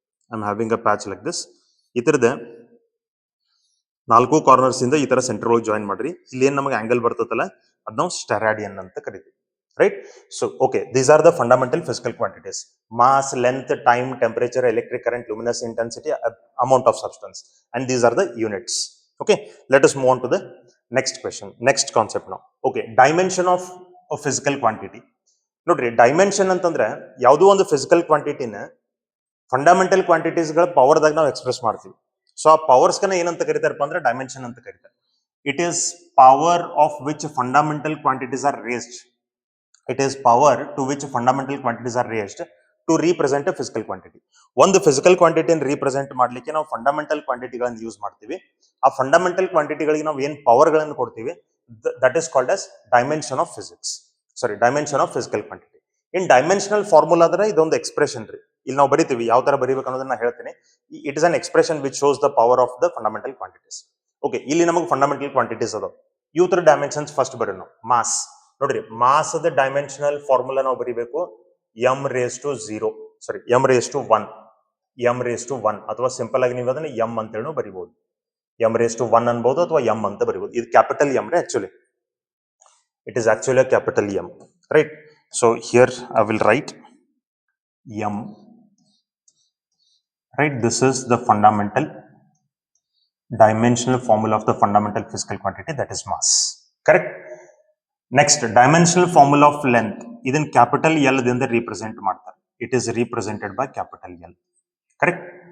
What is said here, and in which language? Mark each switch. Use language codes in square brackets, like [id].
[en] I am having a patch like this. [kn] ಈ ತರದ 4 corners ಇಂದ ಈ ತರ ಸೆಂಟರ್ ಒಳಗೆ ಜಾಯಿನ್ ಮಾಡ್ರಿ. ಇಲ್ಲಿ ಏನ್ ನಮಗೆ ಆಂಗಲ್ ಬರ್ತದಲ್ಲ, ಅದ್ ನಾವು ಸ್ಟೆರಾಡಿಯನ್ ಅಂತ ಕರಿತೀವಿ, right. [en] So okay, these are the fundamental physical quantities: mass, length, time, temperature, electric current, luminous intensity, amount of substance, and these are the units. Okay, let us move on to the next question, next concept now. Okay, dimension of a physical quantity. [kn] ನೋಡ್ರಿ, dimension ಅಂತಂದ್ರೆ ಯಾವುದೋ ಒಂದು physical ಕ್ವಾಂಟಿಟಿನ fundamental quantities ಗಳ power ದಾಗ ನಾವು express ಮಾಡ್ತೀವಿ. So ಆ powers ಕನ್ನ ಏನಂತ ಕರೀತಾರಪ್ಪ ಅಂದ್ರೆ ಡೈಮೆನ್ಷನ್ ಅಂತ ಕರೀತಾರೆ. [en] It is power of which fundamental quantities are raised. It is power to which fundamental quantities are raised to represent a physical quantity. [kn] ಒಂದು ಫಿಸಿಕಲ್ ಕ್ವಾಂಟಿಟಿಯನ್ನು ರೀಪ್ರೆಸೆಂಟ್ ಮಾಡ್ಲಿಕ್ಕೆ ನಾವು ಫಂಡಮೆಂಟಲ್ ಕ್ವಾಂಟಿಟಿಗಳನ್ನು ಯೂಸ್ ಮಾಡ್ತೀವಿ. ಆ ಫಂಡಮೆಂಟಲ್ ಕ್ವಾಂಟಿಟಿಗಳಿಗೆ ನಾವು ಏನ್ ಪವರ್ ಗಳನ್ನು ಕೊಡ್ತೀವಿ, [en] That is called as dimension of physics. [kn] Sorry, dimension of physical quantity. In dimensional formula ಅಂದ್ರೆ ಇದೊಂದು ಎಕ್ಸ್ಪ್ರೆಷನ್ ರೀ. ಇಲ್ಲಿ ನಾವು ಬರಿತೀವಿ, ಯಾವ ತರ ಬರೀಬೇಕು ಅನ್ನೋದನ್ನ ಹೇಳ್ತೀನಿ. [en] It is an expression which shows the power of the fundamental quantities. [kn] Okay, ಇಲ್ಲಿ ನಮಗೆ ಫಂಡಮೆಂಟಲ್ ಕ್ವಾಂಟಿಟೀಸ್ ಅದಾವ. ಇವ್ ತರ ಡೈಮೆನ್ಷನ್ಸ್ ಫಸ್ಟ್ ಬರೀ ನಾವು. ಮಾಸ್ ನೋಡ್ರಿ, ಮಾಸ್ ದ ಡೈಮೆನ್ಷನಲ್ ಫಾರ್ಮುಲಾ ನಾವು ಬರೀಬೇಕು m⁻⁴. ಸಾರಿ, m⁻⁴. m⁻⁴ ಅಥವಾ ಸಿಂಪಲ್ ಆಗಿ ನೀವು ಅದನ್ನ m ಅಂತೇಳಿ ಬರೀಬಹುದು. m⁻⁴ ಅನ್ಬಹುದು ಅಥವಾ m ಅಂತ ಬರೀಬಹುದು. ಇದು ಕ್ಯಾಪಿಟಲ್ m ರೀ. [en] Actually it is actually a capital m, right. So here I will write m, right. This is the fundamental dimensional formula of the fundamental physical quantity, that is mass, correct. Next, dimensional formula of length. [kn] ಇದನ್ನ capital L ದಿಂದ represent ಮಾಡ್ತಾರೆ. [en] It is represented by capital L, correct.